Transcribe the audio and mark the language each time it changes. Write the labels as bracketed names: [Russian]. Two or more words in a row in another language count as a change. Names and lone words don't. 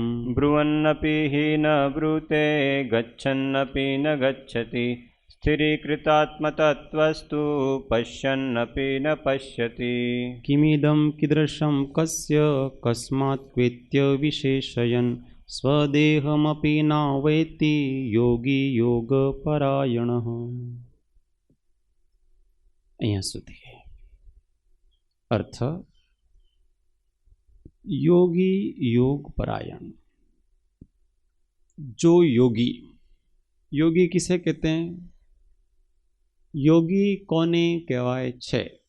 [Sanskrit] ब्रुवन्नपि हि न ब्रूते गच्छन्नपि न गच्छति स्थिरीकृतात्मतत्त्वस्तु पश्यन्नपि न पश्यति। किमिदं कीदृशं कस्य कस्मात् क्वेत्य विशेषयन् स्वदेहमपि नावेत्ति योगी योगपरायणः। [Gujarati] અહીંયા સુધી અર્થ યોગી યોગ પરાયણ। [Hindi] जो योगी, योगी किसे कहते हैं? [Gujarati] યોગી કોને કહેવાય છે?